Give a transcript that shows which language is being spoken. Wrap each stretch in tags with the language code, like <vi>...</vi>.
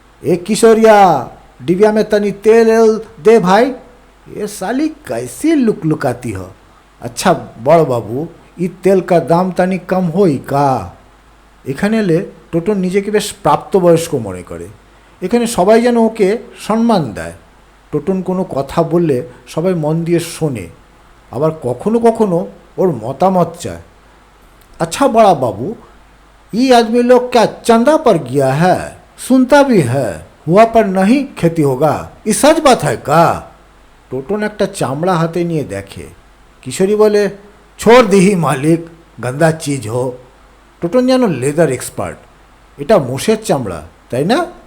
<hi>এ কিশোরিয়া, डिबिया में तनी तेल दे भाई। ये साली कैसी लुकलुकाती हो। अच्छा बड़ बाबू, ই তেল কা দাম তানি কম হই কা।</hi> <bn>এখানে এলে টোটন নিজেকে বেশ প্রাপ্তবয়স্ক মনে করে। এখানে সবাই যেন ওকে সম্মান দেয়। টোটন কোনো কথা বললে সবাই মন দিয়ে শোনে, আবার কখনো কখনো ওর মতামত চায়।</bn> <hi>अच्छा बड़ा बाबू, ये आदमी लोग क्या चंदा पर गया है? सुनता भी है, हुआ पर नहीं खेती होगा, ये सच बात है का?</hi> <bn>টোটন একটা চামড়া হাতে নিয়ে দেখে। কিশোরী বলে,</bn> <hi>छोड़ दी ही मालिक, गंदा चीज हो।</hi> <bn>টোটন যেন লেদার এক্সপার্ট। এটা মোষের চামড়া তাই না?</bn>